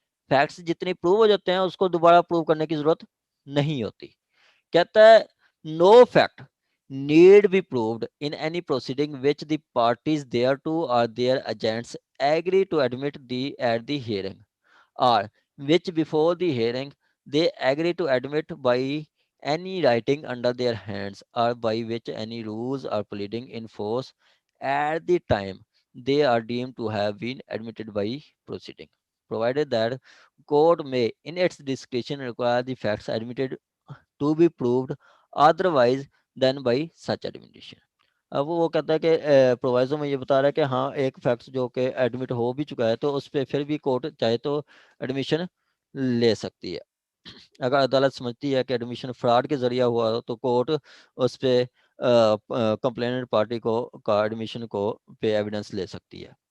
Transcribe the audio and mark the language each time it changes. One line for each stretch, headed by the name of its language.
Urdu: Facts جتنی prove ہو جاتے ہیں اس کو دوبارہ پروو کرنے کی ضرورت نہیں ہوتی. کہتا ہے
English: No fact need be proved in any proceeding which the parties thereto or their agents agree to admit at the hearing, or which before the hearing they agree to admit by any writing under their hands, or by which any rules or pleading in force at the time they are deemed to have been admitted by proceeding, provided that court may in its discretion require the facts admitted to be proved otherwise than by such admission.
Urdu: اب وہ کہتا ہے کہ پرووائزر میں یہ بتا رہا ہے کہ ہاں ایک فیکٹس جو کہ ایڈمٹ ہو بھی چکا ہے تو اس پہ پھر بھی کورٹ چاہے تو ایڈمیشن لے سکتی ہے. اگر عدالت سمجھتی ہے کہ ایڈمیشن فراڈ کے ذریعہ ہوا تو کورٹ اس پہ کمپلیننٹ پارٹی کو کا ایڈمیشن کو پہ ایویڈنس لے سکتی ہے.